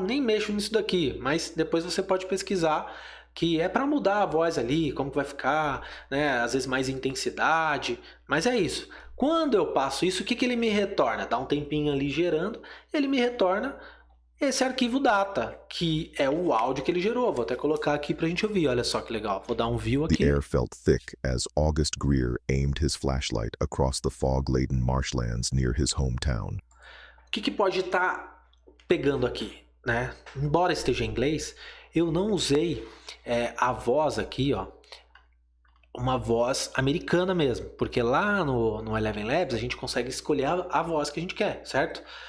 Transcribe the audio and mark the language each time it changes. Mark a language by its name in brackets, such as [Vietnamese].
[Portuguese] Nem mexo nisso daqui, mas depois você pode pesquisar que é para mudar a voz ali, como que vai ficar, né? Às vezes mais intensidade, mas é isso. Quando eu passo isso, o que ele me retorna? Dá um tempinho ali gerando, ele me retorna esse arquivo data, que é o áudio que ele gerou. Vou até colocar aqui pra gente ouvir, olha só que legal. Vou dar um view aqui. [English] The air felt thick as August Greer aimed his flashlight across the fog-laden marshlands near his hometown. [Portuguese] O que pode estar pegando aqui, né? Embora esteja em inglês, eu não usei a voz aqui, ó, uma voz americana mesmo, porque lá no Eleven Labs a gente consegue escolher a voz que a gente quer, certo?